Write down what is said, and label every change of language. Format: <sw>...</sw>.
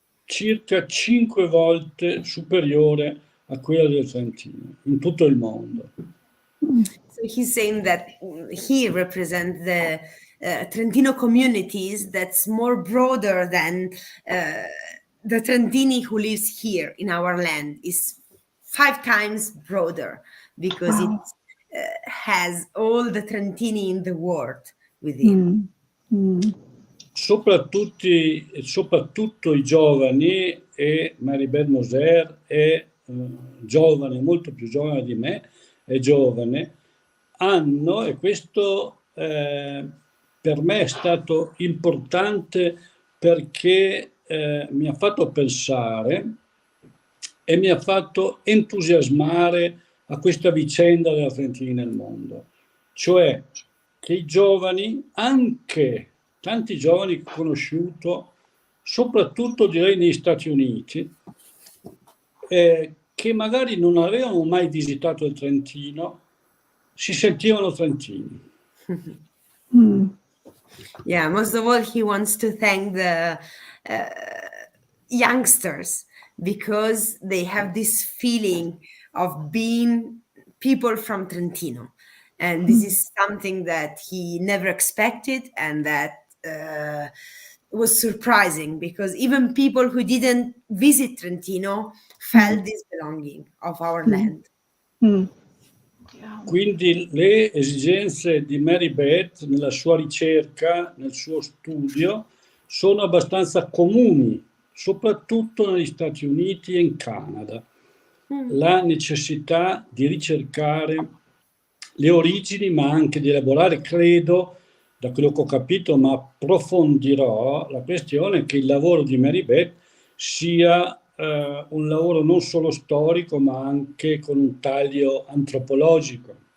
<it>Circa 5 volte superiore a quella del Trentino, in tutto il mondo.</it> <en>So he's saying that he represents the Trentino communities that's more broader than the Trentini who lives here in our land. Is 5 times broader because it has all the Trentini in the world within.</en> <it>Soprattutto i giovani, e Mary Beth Moser è giovane, molto più giovane di me, è giovane, hanno, e questo per me è stato importante perché mi ha fatto pensare e mi ha fatto entusiasmare a questa vicenda della Trentina nel mondo, cioè che i giovani, anche tanti giovani che ho conosciuto, soprattutto direi negli Stati Uniti, che magari non avevano mai visitato il Trentino, si sentivano trentini.</it> <en>Yeah, most of all, he wants to thank the youngsters because they have this feeling of being people from Trentino. And this is something that he never expected and that was surprising because even people who didn't visit Trentino felt this belonging of our land.</en> <it>Quindi le esigenze di Mary Beth nella sua ricerca, nel suo studio, sono abbastanza comuni, soprattutto negli Stati Uniti e in Canada. La necessità di ricercare le origini, ma anche di elaborare, credo, da quello che ho capito, ma approfondirò la questione, che il lavoro di Mary Beth sia un lavoro non solo storico, ma anche con un taglio antropologico.</it>